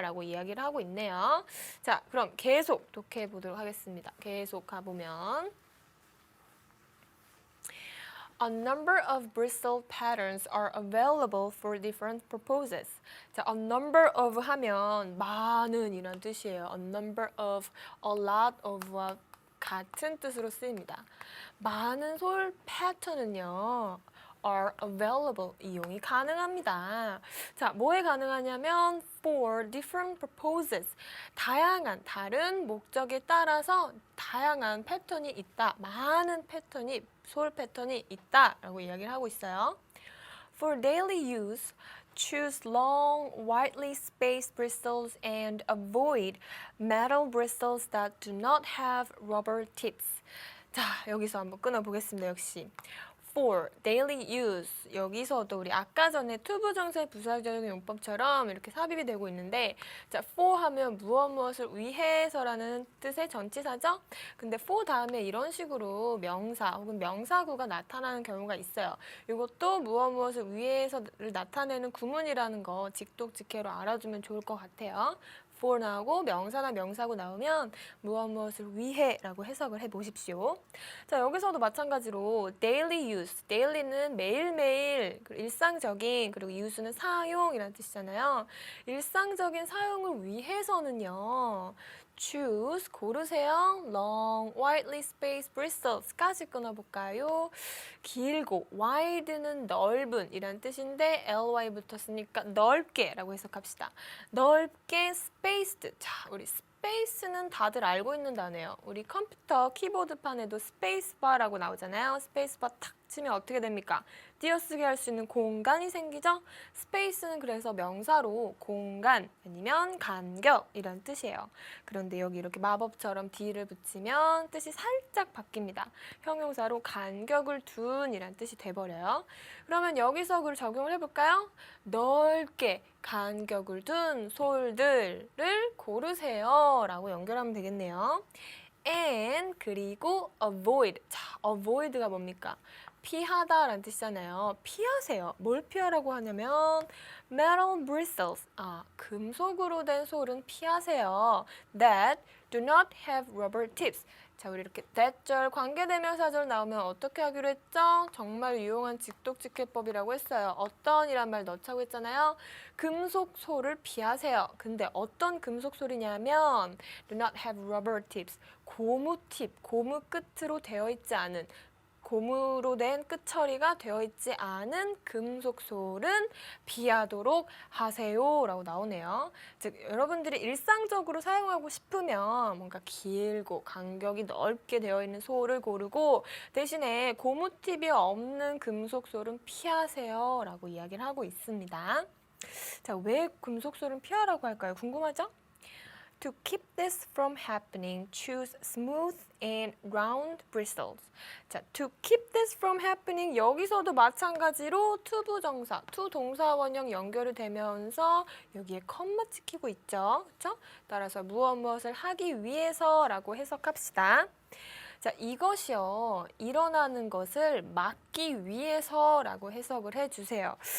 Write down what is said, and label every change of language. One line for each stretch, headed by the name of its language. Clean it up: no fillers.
Korean: 라고 이야기를 하고 있네요. 자, 그럼 계속 독해 보도록 하겠습니다. 계속 가보면
English: A number of bristle patterns are available for different purposes.
Korean: 자, a number of 하면 많은 이란 뜻이에요.
English: A number of, a lot of
Korean: 같은 뜻으로 쓰입니다. 많은 솔 패턴은요.
English: are available,
Korean: 이용이 가능합니다. 자, 뭐에 가능하냐면
English: for different purposes,
Korean: 다양한 다른 목적에 따라서 다양한 패턴이 있다. 많은 패턴이, 솔 패턴이 있다라고 이야기를 하고 있어요.
English: For daily use, choose long, widely spaced bristles and avoid metal bristles that do not have rubber tips.
Korean: 자, 여기서 한번 끊어보겠습니다. 역시
English: for daily use,
Korean: 여기서도 우리 아까 전에 투부정사의 부사적인 용법처럼 이렇게 삽입이 되고 있는데, 자, for 하면 무엇을 위해서라는 뜻의 전치사죠. 근데 for 다음에 이런 식으로 명사 혹은 명사구가 나타나는 경우가 있어요. 이것도 무엇을 위해서를 나타내는 구문이라는 거 직독직해로 알아주면 좋을 것 같아요. for 나오고 명사나 명사구 나오면 무엇을 위해라고 해석을 해보십시오. 자, 여기서도 마찬가지로 daily use, daily는 매일매일 일상적인, 그리고 use는 사용이라는 뜻이잖아요. 일상적인 사용을 위해서는요.
English: choose,
Korean: 고르세요.
English: long, widely spaced bristles까지 끊어볼까요?
Korean: 길고, wide는 넓은 이란 뜻인데 ly 붙었으니까 넓게 라고 해석합시다. 넓게 spaced. 자, 우리 스페이스는 다들 알고 있는 단어예요. 우리 컴퓨터 키보드판에도 스페이스바라고 나오잖아요. 스페이스바 탁 치면 어떻게 됩니까? 띄어쓰기 할 수 있는 공간이 생기죠? 스페이스는 그래서 명사로 공간 아니면 간격 이런 뜻이에요. 그런데 여기 이렇게 마법처럼 D를 붙이면 뜻이 살짝 바뀝니다. 형용사로 간격을 둔 이란 뜻이 돼버려요. 그러면 여기서 그걸 적용을 해볼까요? 넓게 간격을 둔 솔들을 고르세요 라고 연결하면 되겠네요.
English: and 그리고 avoid.
Korean: 자, avoid가 뭡니까? 피하다 라는 뜻이잖아요. 피하세요. 뭘 피하라고 하냐면
English: metal bristles.
Korean: 금속으로 된 솔은 피하세요.
English: that do not have rubber tips.
Korean: 자, 우리 이렇게 that절 관계대명사절 나오면 어떻게 하기로 했죠? 정말 유용한 직독직해법이라고 했어요. 어떤 이란 말 넣자고 했잖아요. 금속 솔을 피하세요. 근데 어떤 금속 솔이냐면
English: do not have rubber tips.
Korean: 고무 팁, 고무 끝으로 되어 있지 않은, 고무로 된 끝 처리가 되어 있지 않은 금속 솔은 피하도록 하세요 라고 나오네요. 즉, 여러분들이 일상적으로 사용하고 싶으면 뭔가 길고 간격이 넓게 되어 있는 솔을 고르고 대신에 고무 팁이 없는 금속 솔은 피하세요 라고 이야기를 하고 있습니다. 자, 왜 금속 솔은 피하라고 할까요? 궁금하죠?
English: To keep this from happening, choose smooth and round bristles.
Korean: 자,
English: to keep this from happening
Korean: 여기서도 마찬가지로 to 부정사, to 동사 원형 연결이 되면서 여기에 컴마 찍히고 있죠. 그렇죠? 따라서 무엇을 하기 위해서라고 해석합시다. 자, 이것이요. 일어나는 것을 막기 위해서라고 해석을 해주세요.